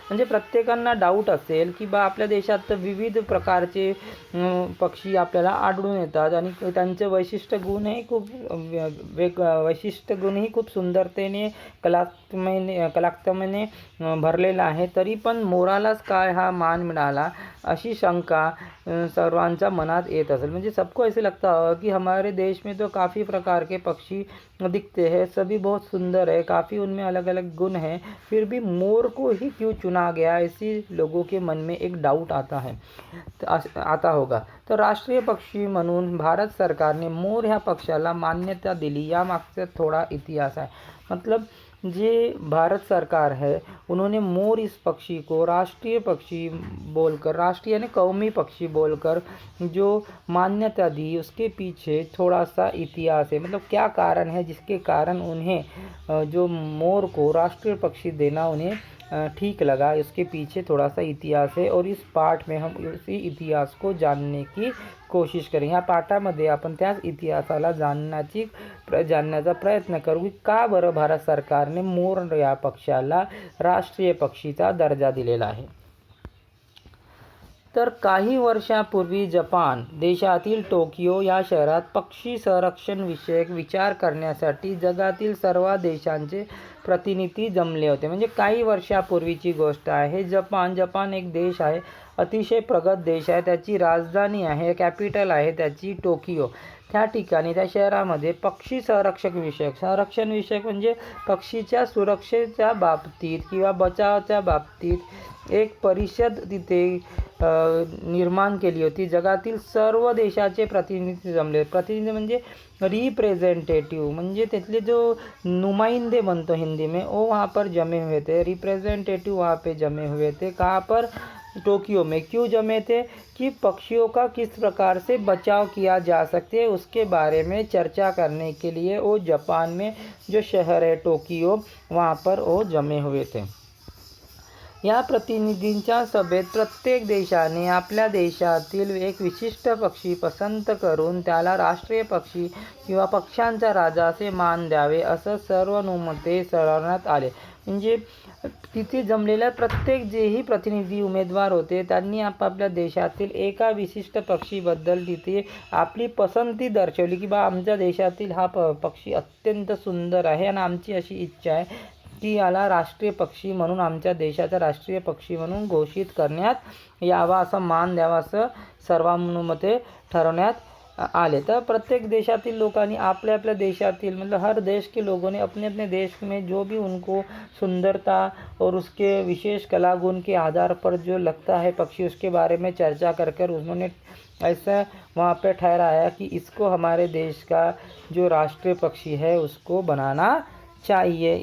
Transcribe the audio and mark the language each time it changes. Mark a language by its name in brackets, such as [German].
[Marathi] म्हणजे प्रत्येकांना डाऊट असेल की आपल्या देशात तर विविध प्रकारचे पक्षी आपल्याला आढळून येतात आणि त्यांचे वैशिष्ट्य गुणही खूप सुंदरतेने कलात्मकतेने भरलेला आहे। तरी पण मोरालाच काय हा मान मिळाला अशी शंका सर्वांच्या मनात येत असेल। [Hindi] म्हणजे सबको ऐसे लगता है कि हमारे देश में तो काफ़ी प्रकार के पक्षी दिखते हैं, सभी बहुत सुंदर है, काफ़ी उनमें अलग अलग गुण हैं, फिर भी मोर को ही क्यों चुना गया, ऐसी लोगों के मन में एक डाउट आता होगा। [Marathi] तो राष्ट्रीय पक्षी म्हणून भारत सरकारने मोर ह्या पक्षाला मान्यता दिली यामागचा थोड़ा इतिहास है। [Hindi] मतलब जे भारत सरकार है उन्होंने मोर इस पक्षी को राष्ट्रीय पक्षी बोलकर, राष्ट्रीय यानी कौमी पक्षी बोलकर जो मान्यता दी, उसके पीछे थोड़ा सा इतिहास है। मतलब क्या कारण है जिसके कारण उन्हें जो मोर को राष्ट्रीय पक्षी देना उन्हें ठीक लगा, इसके पीछे थोड़ा सा इतिहास है और इस पाठ में हम उसी इतिहास को जानने की कोशिश करें। [Marathi] ह्या पाठामध्ये आपण त्याच इतिहासाला जाणण्याचा प्रयत्न करू की का बरं भारत सरकारने मोर या पक्षाला राष्ट्रीय पक्षीचा दर्जा दिलेला आहे। तर काही वर्षांपूर्वी जपान देशातील टोकियो या शहरात पक्षी संरक्षण विषयक विचार करण्यासाठी जगातील सर्व देशांचे प्रतिनिधी जमले होते. म्हणजे काही वर्षापूर्वीची गोष्ट आहे. जपान एक देश आहे, अतिशय प्रगत देश आहे. त्याची राजधानी आहे, कॅपिटल आहे त्याची टोकियो. त्या ठिकाणी त्या शहरामध्ये पक्षी संरक्षण विषयक म्हणजे पक्षीच्या सुरक्षेच्या बाबतीत किंवा बचावाच्या बाबतीत एक परिषद तिथे निर्माण केली होती. जगातील सर्व देशाचे प्रतिनिधी जमले. प्रतिनिधी म्हणजे रिप्रेझेंटेटिव्ह, म्हणजे तिथले जो नुमाइंदे बनतो हिंदी में, [Hindi] वो वहाँ पर जमे हुए थे. रिप्रेजेंटेटिव वहाँ पे जमे हुए थे. कहाँ पर? टोक्यो में. क्यों जमे थे? कि पक्षियों का किस प्रकार से बचाव किया जा सकते है उसके बारे में चर्चा करने के लिए वो जापान में जो शहर है टोकियो, वहाँ पर वो जमे हुए थे. [Marathi] या प्रतिनिधींच्या सभेत प्रत्येक देशाने आपल्या देशातील एक विशिष्ट पक्षी पसंत करून त्याला राष्ट्रीय पक्षी किंवा पक्ष्यांचा राजा असे मान द्यावे असं सर्वानुमते ठरवण्यात आले. म्हणजे तिथे जमलेल्या प्रत्येक जेही प्रतिनिधी उमेदवार होते त्यांनी आपापल्या देशातील एका विशिष्ट पक्षीबद्दल तिथे आपली पसंती दर्शवली की बा आमच्या देशातील हा पक्षी अत्यंत सुंदर आहे आणि आमची अशी इच्छा आहे की याला राष्ट्रीय पक्षी म्हणून आमच्या देशाचा राष्ट्रीय पक्षी म्हणून घोषित करण्यात यावा, असं मान द्यावा असं सर्वानुमते ठरवण्यात आले. तर प्रत्येक देशातील लोकांनी आपल्या आपल्या देशातील [Hindi] मतलब हर देश के लोगों ने अपने अपने देश में जो भी उनको सुंदरता और उसके विशेष कला गुण के आधार पर जो लगता है पक्षी उसके बारे में चर्चा कर उन्होंने ऐसा वहाँ पे ठहराया कि इसको हमारे देश का जो राष्ट्रीय पक्षी है उसको बनाना चाहिए.